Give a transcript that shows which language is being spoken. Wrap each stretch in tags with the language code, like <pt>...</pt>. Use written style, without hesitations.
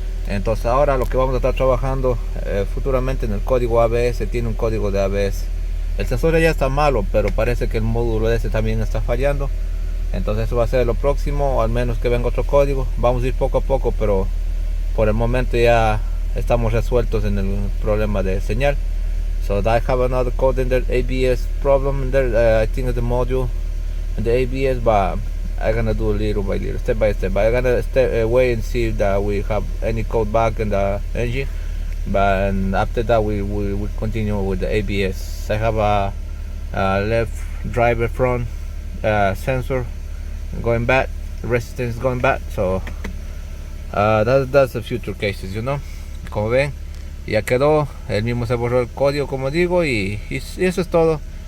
<es>Entonces ahora lo que vamos a estar trabajando futuramente en el código ABS. Tiene un código de ABS. El sensor ya está malo, pero parece que el módulo ese también está fallando. Entonces eso va a ser lo próximo, o al menos que venga otro código. Vamos a ir poco a poco, pero por el momento ya estamos resueltos en el problema de señal.</es> <en>So I have another code in there, ABS problem in there. I think the module and the ABS, but I'm gonna do little by little, step by step. I'm gonna wait and see that we have any code back in the engine, but after that we will continue with the ABS. I have a left driver front sensor going back, resistance going back, so that's the future cases,</en> <es>como ven, ya quedó. El mismo se borró el código, como digo, y eso es todo.</es>